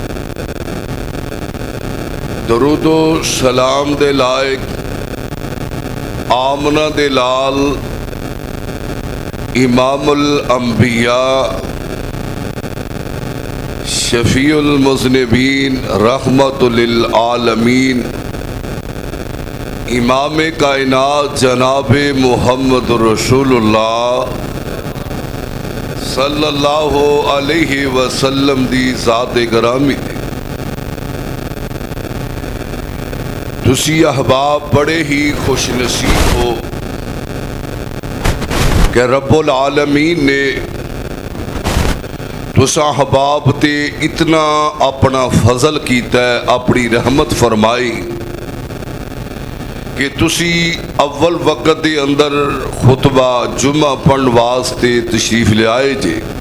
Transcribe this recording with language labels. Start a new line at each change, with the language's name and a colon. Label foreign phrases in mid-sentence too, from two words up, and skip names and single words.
Punjabi: درود و سلام دے لائق آمنہ دے لال
Arabic: إمام الأنبياء شفيع المذنبين رحمة للعالمين
Urdu: امام کائنات جناب
Arabic: محمد رسول الله صلى الله عليه وسلم
Punjabi: دی ذات گرامی دی. تسی احباب بڑے ہی خوش نصیب ہو کہ
Arabic: رب العالمين
Punjabi: نے تساں احباب تے اتنا اپنا فضل کیتا ہے، اپنی رحمت فرمائی کہ تسی اول وقت دے اندر خطبہ جمعہ پڑھن واسطے تشریف لے آئے جے.